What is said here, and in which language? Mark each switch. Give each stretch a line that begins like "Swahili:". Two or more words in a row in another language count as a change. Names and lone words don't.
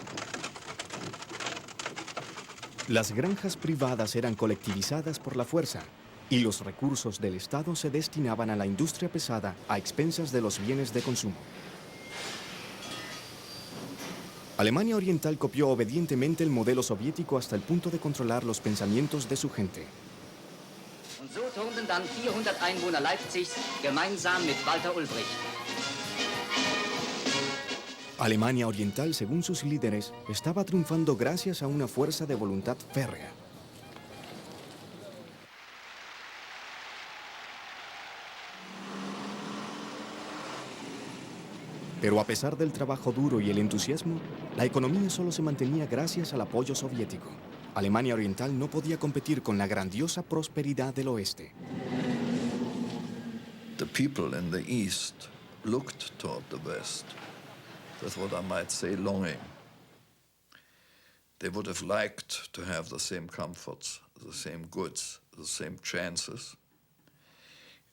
Spanish: Las granjas privadas eran colectivizadas por la fuerza y los recursos del Estado se destinaban a la industria pesada a expensas de los bienes de consumo. Alemania Oriental copió obedientemente el modelo soviético hasta el punto de controlar los pensamientos de su gente.
German: Und so turnten dann 400 Einwohner Leipzigs gemeinsam mit Walter Ulbricht.
Spanish: Alemania Oriental, según sus líderes, estaba triunfando gracias a una fuerza de voluntad férrea. Pero a pesar del trabajo duro y el entusiasmo, la economía solo se mantenía gracias al apoyo soviético. Alemania Oriental no podía competir con la grandiosa prosperidad del oeste.
English: The people in the East looked toward the West. That's what I might say, longing. They would have liked to have the same comforts, the same goods, the same chances.